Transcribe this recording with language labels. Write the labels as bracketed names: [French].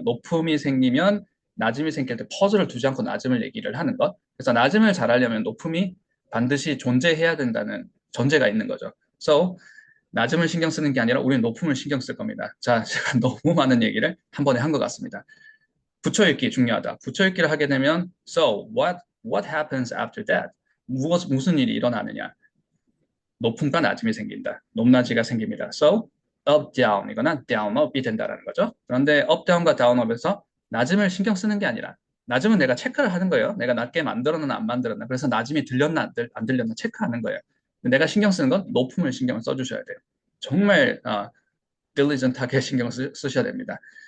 [Korean] 높음이 생기면 낮음이 생길 때 퍼즈를 두지 않고 낮음을 얘기를 하는 것. 그래서 낮음을 잘하려면 높음이 반드시 존재해야 된다는 전제가 있는 거죠. So, 낮음을 신경 쓰는 게 아니라 우리는 높음을 신경 쓸 겁니다. 자, 제가 너무 많은 얘기를 한 번에 한 것 같습니다. 붙여읽기 중요하다. 붙여읽기를 하게 되면 [English] So, what happens after that? [Korean] 무슨 일이 일어나느냐? 높음과 낮음이 생긴다. 높낮이가 생깁니다. So, up, down 이거나 down, up이 된다라는 거죠. 그런데 up, down과 down, up에서 낮음을 신경 쓰는 게 아니라 낮음은 내가 체크를 하는 거예요. 내가 낮게 만들었나 안 만들었나. 그래서 낮음이 들렸나 안 들렸나 체크하는 거예요. 내가 신경 쓰는 건 높음을 신경을 써주셔야 돼요. 정말 diligent하게 신경 쓰셔야 됩니다.